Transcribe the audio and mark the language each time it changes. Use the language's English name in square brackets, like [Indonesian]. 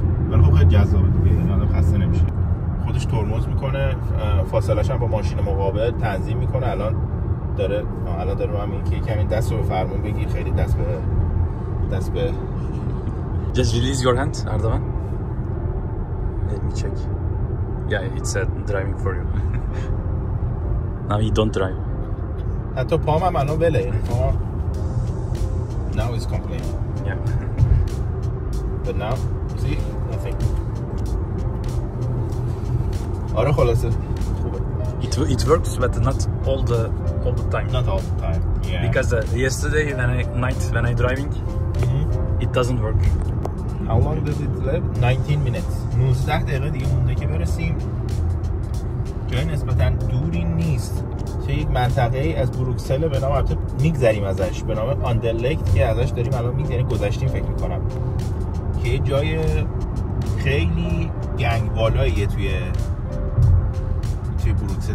[Persian] ولی خب خیلی جذابه دیگه، یعنی آدم خسته نمیشه. خودش ترمز میکنه، فاصله‌اش هم با ماشین مقابل تنظیم میکنه. الان داره من میگه که کمی دست رو به فرمون بگیر، خیلی دست به [English] Just release your hand, Erdogan. Let me check. Yeah, it's driving for you. Now you don't drive. [Persian] حتی پام هم الان بله، یعنی پام [English] now is complaining. Yeah. But now, see, nothing. [Persian] آره خلاصه خوبه. [English] It works, but not all the time. Not all the time. Yeah. Because yesterday when I driving, it doesn't work. How long does it live? 19 minutes. [Persian] 19 دقیقه دیگه مونده که برسیم. جای نسبتاً دوری نیست. چه یک منطقه ای از بروکسل به نام، البته میگذریم ازش، به نام آندرلکت که ازش داریم الان میگذریم، گذشتیم فکر میکنم، که یه جای خیلی گنگ بالاییه توی بروکسل.